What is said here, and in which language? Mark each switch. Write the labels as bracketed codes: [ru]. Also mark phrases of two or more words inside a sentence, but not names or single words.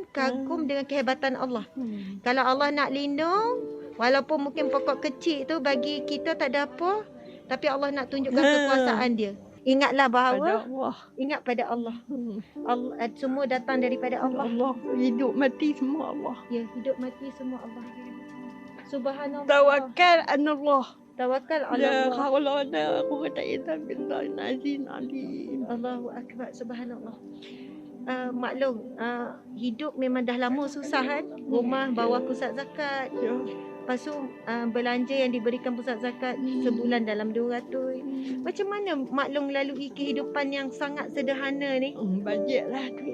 [ms] kagum dengan kehebatan Allah. Kalau Allah nak lindung, walaupun mungkin pokok kecil tu bagi kita tak ada apa, tapi Allah nak tunjukkan kekuasaan dia. Ingatlah bahawa Pada Allah. ingat pada Allah. Allah semua datang daripada Allah. Allah. Hidup mati semua Allah. Ya, hidup mati semua Allah. Subhanallah. Tawakal an Allah. Tawakal ala [ar] La Allah. حول ولا قوة إلا بالله العظيم العليم. الله أكبر. سبحان الله. [ms] Maklum, hidup memang dah lama susah kan. Rumah bawah pusat zakat. Ya. Lepas tu belanja yang diberikan pusat zakat sebulan dalam 200. Macam mana maklum melalui kehidupan yang sangat sederhana ni? Bajet lah tu.